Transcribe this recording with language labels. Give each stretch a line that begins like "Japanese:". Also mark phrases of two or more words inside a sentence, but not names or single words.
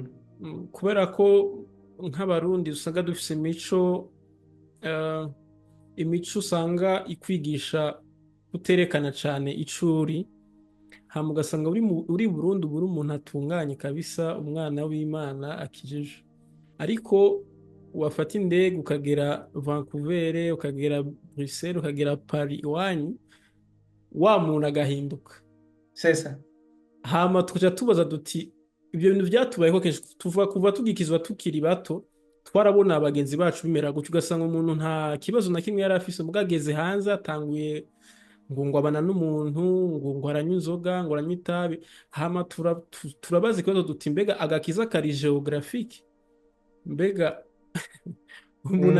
Rundi: kubera ko nk'abarundi usanga dufite imico usanga ikwigisha kuterekana cyane ico uri hama ugasanga uri Burundi uba uri umuntu atunganye kabisa umwana w'Imana akijije ariko wafata indege ukagera Vancouver ukagera Bruxelles ukagera Paris iwanyu wa muntu agahinduka sesa hama tukaja tubaza duti ibyo bintu byatubayeho kenshi kuva tugikizwa tukiri bato twarabona abagenzi bacu bimera gutyo ugasanga umuntu nta kibazo na kimwe yari afise mugageze hanze atanguye ngo abana n'umuntu ngo aranywa inzoga ngo aranywa itabi hama turabaza ikibazo duti mbega agakiza kari geographique mbega umuntu